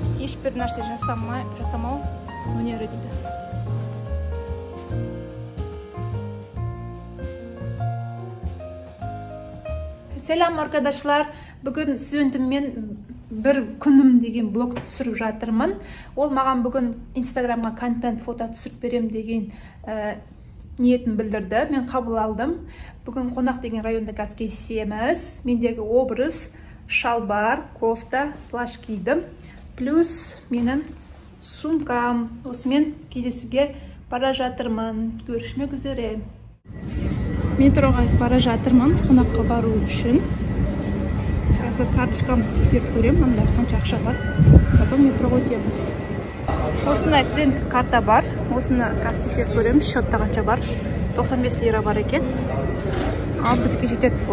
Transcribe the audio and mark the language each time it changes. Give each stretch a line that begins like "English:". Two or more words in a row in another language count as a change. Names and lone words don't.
Kazakh: ешбір нәрсе жасамау өнері дейді.
Turkish: Selam arkadaşlar.
Kazakh: Бүгін студентіммен бір күнім деген блог түсіріп жатырмын. Ол маған бүгін Инстаграмға контент фото түсіріп берем деген ниетін білдірді. Мен қабыл алдым. Бүгін Қонақ деген районда газ кесеміз. Мендегі образ шалбар, кофта, плащ кидім. Плюс менің сумкам. Осымен кездесуге бара жатырмын.
Turkish: Görüşmek üzere.
Kazakh: Метроға бара жатырмын қонаққа бару үшін. Қазір карточкамды тексеріп көремін, анда қанша ақша бар. Потом метроға өтеміз. Осындай студенттік карта бар. Осыны қазір тексеріп көреміз, счетта қанша бар. 95 лира бар екен. Ал бізге жетеді бұл.